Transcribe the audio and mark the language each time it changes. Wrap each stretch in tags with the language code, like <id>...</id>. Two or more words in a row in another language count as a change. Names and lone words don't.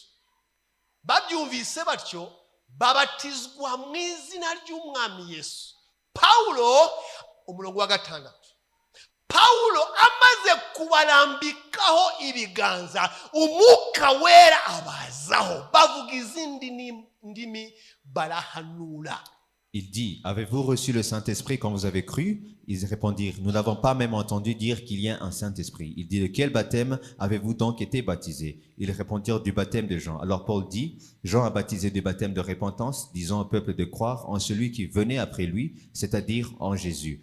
<rw>Babyumvise batyo babatizwa mu izina ry'umwami Yesu. Paulo umurongo wa 6, Paulo amaze kubarambikaho ibiganza umwuka wera abazaho, bavuga izindi ndimi barahanura.</rw> <fr>Il dit, avez-vous reçu le Saint-Esprit quand vous avez cru? Ils répondirent, nous n'avons pas même entendu dire qu'il y a un Saint-Esprit. Il dit, de quel baptême avez-vous donc été baptisés? Ils répondirent, du baptême de Jean. Alors Paul dit, Jean a baptisé du baptême de repentance, disant au peuple de croire en celui qui venait après lui, c'est-à-dire en Jésus.</fr>